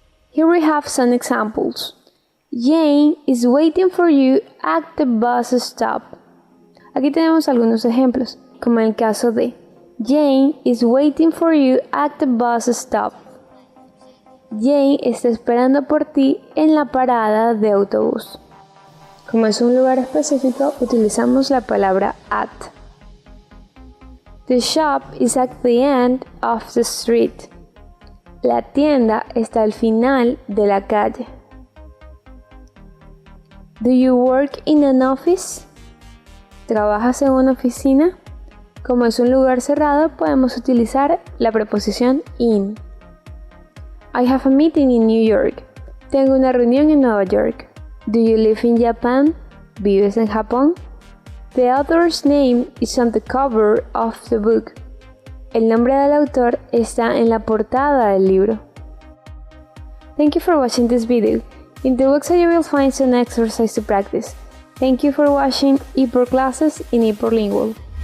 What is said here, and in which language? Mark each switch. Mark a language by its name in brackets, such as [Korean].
[English] Here we have some examples. Jane is waiting for you at the bus stop. [Spanish] Aquí tenemos algunos ejemplos, como en el caso de [English] Jane is waiting for you at the bus stop. [Spanish] Jane está esperando por ti en la parada de autobús. Como es un lugar específico, utilizamos la palabra at. [English] The shop is at the end of the street. [Spanish] La tienda está al final de la calle. [English] Do you work in an office? [Spanish] ¿Trabajas en una oficina? Como es un lugar cerrado, podemos utilizar la preposición in. [English] I have a meeting in New York. [Spanish] Tengo una reunión en Nueva York. [English] Do you live in Japan? [Spanish] ¿Vives en Japón? [English] The author's name is on the cover of the book. [Spanish] El nombre del autor está en la portada del libro. [English] Thank you for watching this video. In the website you will find some exercise to practice. Thank you for watching eProClasses in eProLingual.